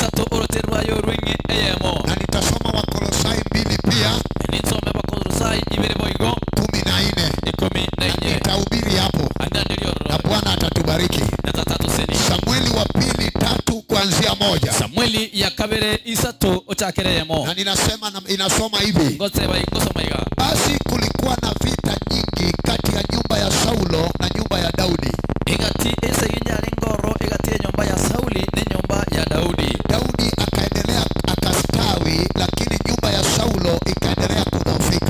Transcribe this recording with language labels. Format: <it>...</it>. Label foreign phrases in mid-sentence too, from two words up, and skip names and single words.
<sw>Na nitasoma Wakolosai 2 pia 14. Nitahubiri hapo na Bwana atatubariki. Samueli wa pili 3 kuanzia 1.</sw> <guz>Samueli ya kabere isato ochakereyemo.</guz> <sw>Na inasoma hivi. Basi kulikuwa na vita nyingi kati ya nyumba ya Saulo na nyumba ya Daudi. Nyumba ya Sauli ni nyumba ya Daudi. Daudi akaendelea akastawi, lakini nyumba ya Saulo ikaendelea kudhoofika.</sw>